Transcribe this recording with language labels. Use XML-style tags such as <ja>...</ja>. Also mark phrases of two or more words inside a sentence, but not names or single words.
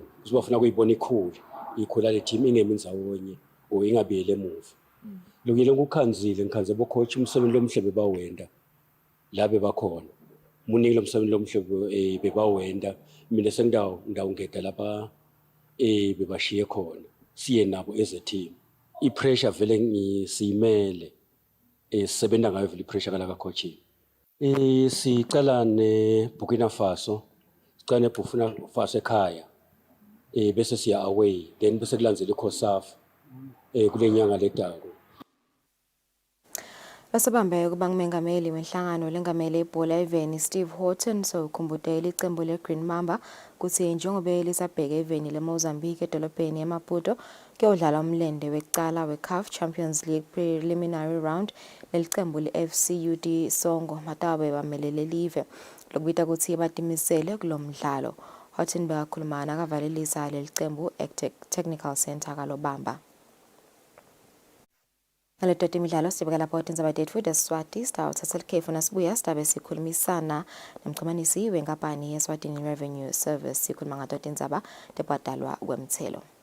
<ss>Bafuna kuyibona ikhula le team ingemi ndzawonye o ingabiyele emuva. Lokile ngikhanze bo coach umsebenzi lomhle bebawenda. La bebakhona. Munike lo msebenzi lomhle bebawenda. Mina sengidawungeda lapha bebashiye khona. Siye nabo</ss> <en>as a team.</en> <ss>I-pressure vele ngisiyimele sisebenza ngayo vele i-pressure kala coaching. Sicala ne-Burkina Faso, sicala ne-Burkina Faso ekhaya. Bese siya away, then bese kulandzela iCOSAF kule nyanga letako. Basebambe kuba ngumengameli wenhlangano lengamele ibhola eveni Steve Horton ukhumbutele iqembu le-Green Mamba kuthi njengoba lisabheke eveni leMozambique edolobheni eMaputo kuyodlala umlende wecala we-CAF Champions League</ss> <en>preliminary round</en> <ss>neliqembu le-FCUD Songo matabe bamelele live lokubita ukuthi batimisele kulomdlalo. Horton bekakhulumana akavalelisa leliqembu Technical Center kalobamba. Ngalototi imidlalo sibukela lapho tindzaba tethu deswati sitawuthatha ikhefu nasibuya sitabe sikhulumisana nomxhumanisi wenkampani yeSwatini Revenue Service sikhuluma ngato tindzaba tebhadalwa kwemthelo.</ss>